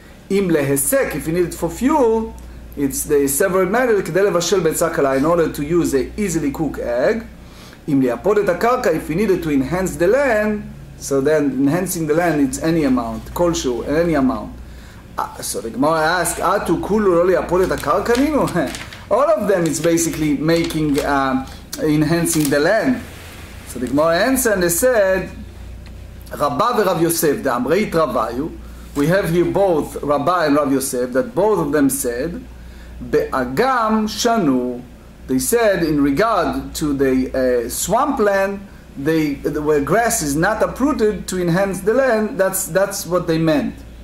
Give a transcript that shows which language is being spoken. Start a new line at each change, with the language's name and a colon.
Hebrew: אם להסק,
English: if you need it for fuel, it's the severed matter
Hebrew: כדי לבשל ביצה קלה,
English: in order to use a easily cooked egg.
Hebrew: אם לייפות את הקרקע,
English: if you needed to enhance the land, so then enhancing the land, it's any amount,
Hebrew: כלשהו,
English: any amount. So the Gemara asked, to
Hebrew: כולו לא לייפות את הקרקע נינו?
English: All of them is basically making, enhancing the land. So the Gemara answered and they said, Rabba v'Rav Yosef, the Amreit Ravayu, we have here both Rabba and Rav Yosef, that both of them said, Be'agam shanu, they said in regard to the swampland, where grass is not uprooted to enhance the land, that's what they meant.